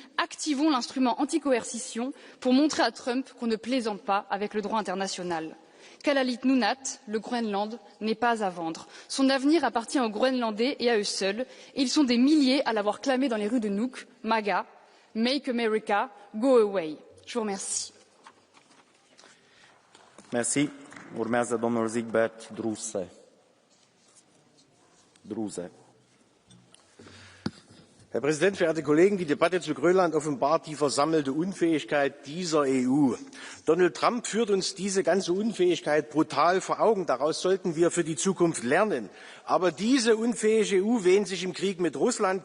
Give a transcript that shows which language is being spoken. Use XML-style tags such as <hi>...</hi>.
<fr>Activons l'instrument anti-coercition pour montrer à Trump qu'on ne plaisante pas avec le droit international. Kalalit Nunaat, le Groenland n'est pas à vendre. Son avenir appartient aux Groenlandais et à eux seuls. Et ils sont des milliers à l'avoir clamé dans les rues de Nuuk, MAGA,</fr> <en>Make America Go Away.</en> <fr>Je vous remercie. Merci.</fr> <ro>Urmează domnul Zigbert Druze.</ro> <de>Herr Präsident, verehrte Kollegen! Die Debatte zu Grönland offenbart die versammelte Unfähigkeit dieser EU. Donald Trump führt uns diese ganze Unfähigkeit brutal vor Augen. Daraus sollten wir für die Zukunft lernen. Aber diese unfähige EU wähnt sich im Krieg mit Russland.</de>